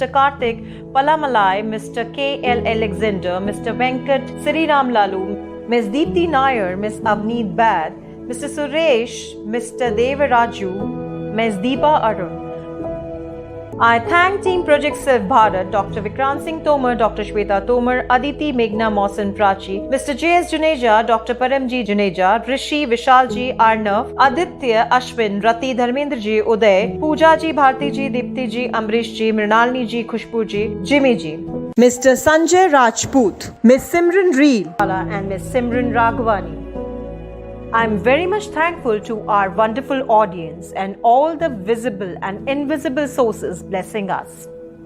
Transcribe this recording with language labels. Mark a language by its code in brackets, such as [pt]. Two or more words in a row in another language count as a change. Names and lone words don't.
[en] Karthik Palamalai, Mr. K. L. Alexander, Mr. Venkat Sriram Lalu, Ms. Deepthi Nair, Ms. Avneet Bad, Mr. Suresh, Mr. Devaraju, Ms. Deepa Arun. I thank Team Project Self Bharat, Dr. Vikrant Singh Tomar, Dr. Shweta Tomar, Aditi Meghna Mausan Prachi, Mr. J.S. Juneja, Dr. Paramji Juneja, Rishi Vishalji Arnav, Aditya Ashwin, Rati Dharmendra Ji, Uday, Pooja Ji, Bharti Ji, Dipti Ji, Amrish Ji, Mrinalini Ji, Khushbu Ji, Jimmy Ji, Mr. Sanjay Rajput, Ms. Simran Reel, and Ms. Simran Raghavani. I am very much thankful to our wonderful audience and all the visible and invisible sources blessing us.